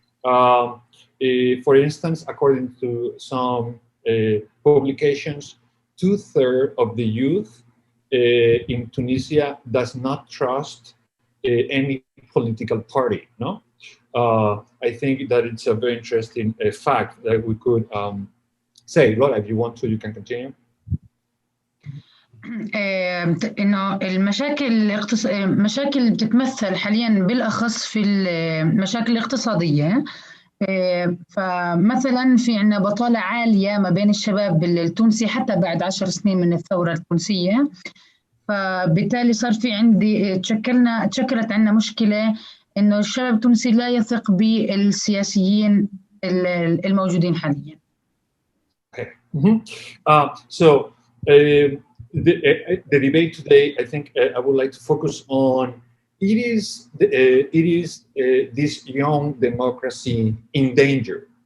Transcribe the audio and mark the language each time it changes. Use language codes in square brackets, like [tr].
[en] For instance, according to some publications, 2/3 of the youth in Tunisia does not trust any political party, no? I think that it's a very interesting fact that we could say. Laura, if you want to, you can continue. [ar] إنه المشاكل بتتمثل حاليا بالأخص في المشاكل الاقتصادية. فمثلا في عندنا بطالة عالية ما بين الشباب التونسي حتى بعد 10 سنين من الثورة التونسية. فبالتالي صار في عندي تشكلت عندنا مشكلة إنه الشباب التونسي لا يثق بالسياسيين الموجودين حاليا. [en] Okay. So the debate today, I think I would like to focus on it is this young democracy in danger.